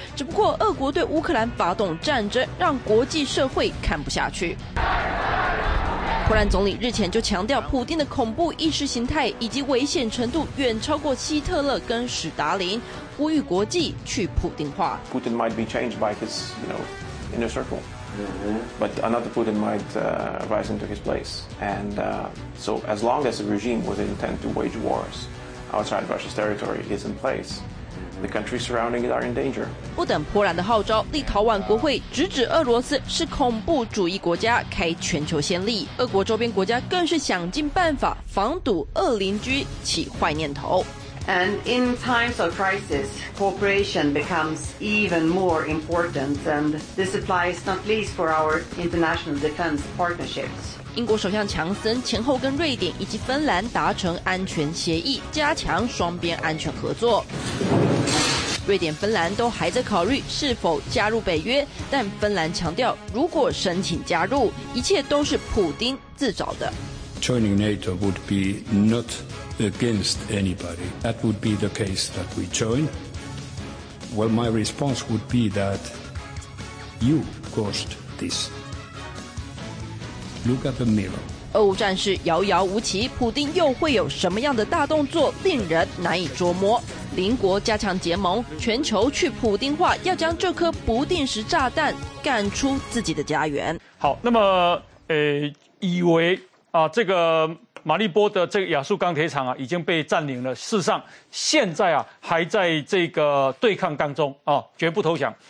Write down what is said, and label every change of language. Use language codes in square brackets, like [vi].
[zh] 只不过俄国对乌克兰发动战争，让国际社会看不下去。波兰总理日前就强调，普丁的恐怖意识形态以及危险程度远超过希特勒跟史达林，呼吁国际去普丁化。 [en] Putin might be changed by his, you know, inner circle, but another Putin might rise into his place. And so as long as the regime with intent to wage wars outside Russia's territory is in place. The countries surrounding it are in danger. [zh] 不等波兰的号召，立陶宛国会直指俄罗斯是恐怖主义国家，开全球先例。俄国周边国家更是想尽办法防堵俄邻居起坏念头。 [en] And in times of crisis, cooperation becomes even more important, and this applies not least for our international defense partnerships. [zh] 英国首相强森前后跟瑞典以及芬兰达成安全协议，加强双边安全合作。瑞典、芬兰都还在考虑是否加入北约，但芬兰强调，如果申请加入，一切都是普丁自找的。 [en] Joining NATO would be not against anybody. That would be the case that we join. Well, my response would be that you caused this. Look at the mirror. [zh] 俄乌战事遥遥无期，普丁又会有什么样的大动作，令人难以捉摸。邻国加强结盟，全球去普丁化，要将这颗不定时炸弹赶出自己的家园。好，那么以为啊，这个马利波的这个亚速钢铁厂啊已经被占领了，事实上现在啊还在这个对抗当中啊，绝不投降。